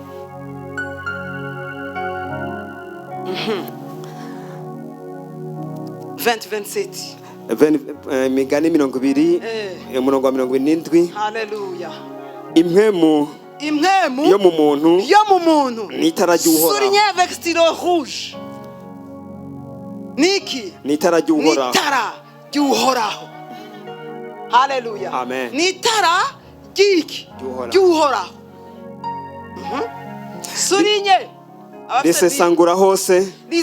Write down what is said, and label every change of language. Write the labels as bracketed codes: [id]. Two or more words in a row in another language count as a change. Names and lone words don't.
[rn] Imigani 20 umurongo wa 27. Haleluya. Impwemu yo mu muntu n'itara ry'uhoraho. [fr] Souligné avec stylo rouge. [rn] Niki? N'itara ry'uhoraho. Haleluya. Amen. N'itara ry'uhoraho. Souligné. Risesangura hose.